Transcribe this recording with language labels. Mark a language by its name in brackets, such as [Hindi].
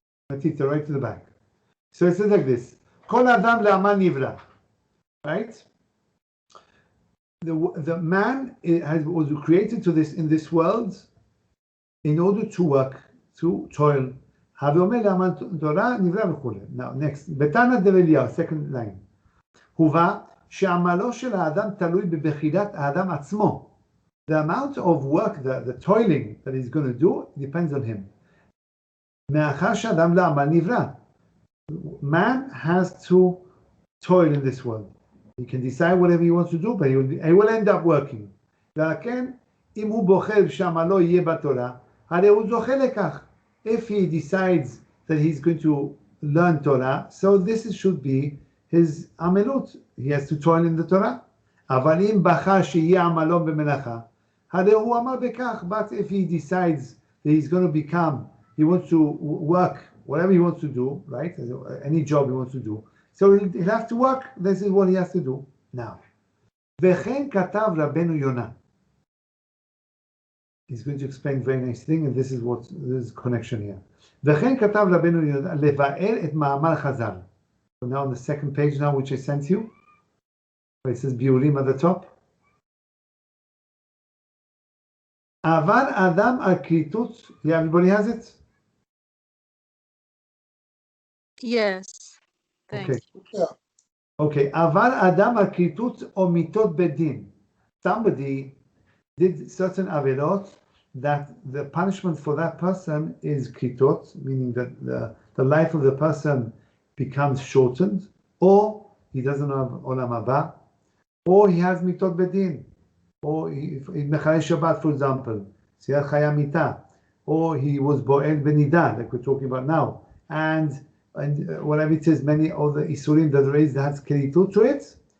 [English] Metivta, right to the back. So it says like this: [Hebrew] Kol adam le'amal nivra, [English] right? The man was created in this world in order to work, to toil. Now next, [Hebrew] בתנא דרליהו, [English] second line. [Hebrew] הובא שעמלו של האדם תלוי בבחירת האדם עצמו. [English] The amount of work, the toiling that he's going to do depends on him. [Hebrew] מאחר שאדם לעמל נברא. [English] Man has to toil in this world. He can decide whatever he wants to do, but he will end up working. [Hebrew] ולכן, אם הוא בוחר שעמלו יהיה בתורה, הרי הוא זוכה לכך. [English] If he decides that he's going to learn Torah, so this should be his amelut. He has to toil in the Torah. [Hebrew] אבל אם בחר שיהיה עמלו במלאכה, הרי הוא עמל בכך. [English] But if he decides that he's going to he wants to work, whatever he wants to do, right? Any job he wants to do. So he'll have to work. This is what he has to do. [Hebrew] Now, וכן כתב רבנו יונה. [English] He's going to explain a very nice thing, and this is connection here. [Hebrew] וכן כתב רבנו יונה לבאר את מאמר חז"ל. [English] So now on the second page now, which I sent you, where it says ביאורים at the top. [Hebrew] עבר אדם על כריתות. [English] Yeah, everybody has it? Yes. Thanks. Yeah. Okay. [Hebrew] עבר אדם על כריתות או מיתות בדין. [English] Somebody did certain averot that the punishment for that person is kritot, meaning that the life of the person becomes shortened, or he doesn't have olam haba, or he has mitot bedin, or in Mechalei Shabbat, for example, siyat chaya mita, or he was bo'el benida, like we're talking about now, and whatever it is, many of the isurim that raise has kritut to it.